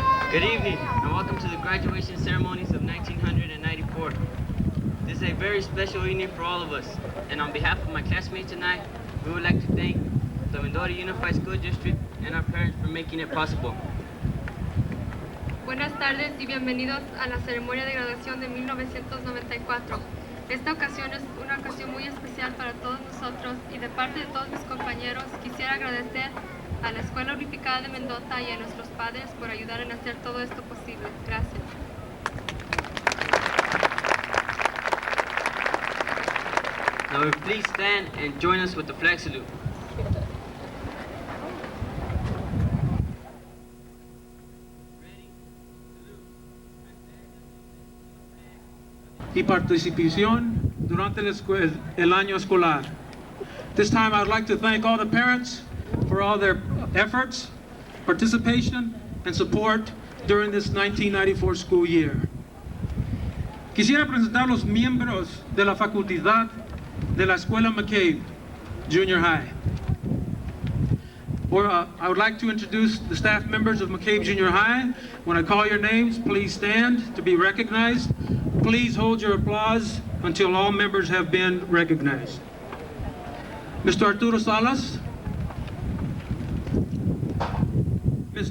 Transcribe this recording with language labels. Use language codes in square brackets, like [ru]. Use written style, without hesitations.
[en] Good evening and welcome to the graduation ceremonies of 1994. This is a very special evening for all of us, and on behalf of my classmates tonight, we would like to thank the Mendota Unified School District and our parents for making it possible. [es] Buenas tardes y bienvenidos a la ceremonia de graduación de 1994. Esta ocasión es una ocasión muy especial para todos nosotros y de parte de todos mis compañeros quisiera agradecer a la Escuela Unificada de Mendota y a nuestros padres por ayudar en hacer todo esto posible. Gracias. [en] Now please stand and join us with the flag salute. [es] Y participación durante el año escolar. [en] This time I'd like to thank all the parents for all their efforts, participation, and support during this 1994 school year. [es] Quisiera presentar los miembros de la facultad de la Escuela McCabe Junior High. [en] I would like to introduce the staff members of McCabe Junior High. When I call your names, please stand to be recognized. Please hold your applause until all members have been recognized. Mr. Arturo Salas, Ms.